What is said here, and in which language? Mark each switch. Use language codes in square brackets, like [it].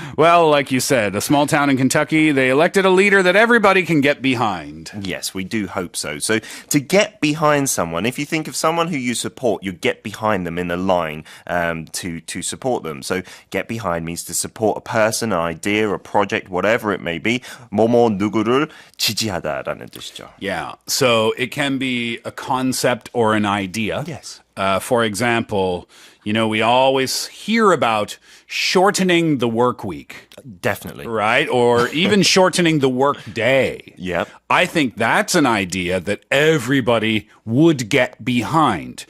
[en] Well, like you said, a small town in Kentucky, they elected a leader that everybody can get behind. Yes, we do hope so. So to get behind someone, if you think of someone who you support, you get behind them in a line to support them. So get behind means to support a person, an idea, a project, whatever it may be. [ko] 뭐뭐 누구를 지지하다라는 뜻이죠. [en] Yeah. So it can be a concept or an idea. Yes. For example, we always hear about shortening the work week, Definitely. right? Or even shortening the work day. Yep. I think that's an idea that everybody would get behind,